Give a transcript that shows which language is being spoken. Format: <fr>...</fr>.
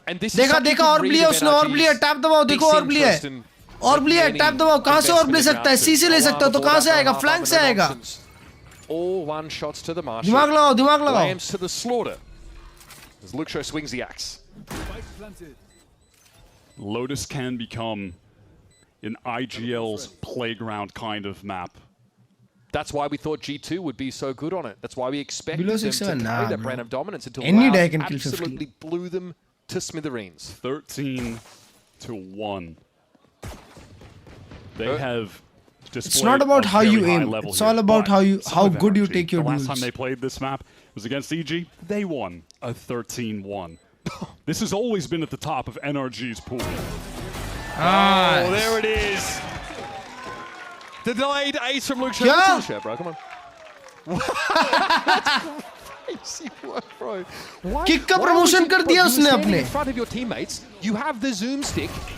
<hi>देखा और भी है उसने और भी है टैप दबाओ देखो और भी है और भी है टैप दबाओ कहाँ से और भी ले सकता है सी से ले सकता है तो कहाँ से आएगा फ्लैंक से आएगा</hi> <en>all one shots to the marshal.</en> <hi>दिमाग लगाओ</hi> <en>Lambs to the slaughter as Luxo swings the axe. Lotus can become an IGL's playground kind of map. That's why we thought G2 would be so good on it. That's why we expected them to carry that brand of dominance until Loud absolutely blew them to smithereens. 13-1. They have displayed It's not about how you aim. It's all about how good you take your duels. The last time they played this map was against EG. They won a 13-1. This has always been at the top of NRG's pool. Oh, there it is. The delayed ace from Luke Show, bro. Come on. Crazy work, bro.</en> <hi>Kick का promotion कर दिया उसने अपने.</hi> <en>In front of your teammates, you have the zoom stick.</en>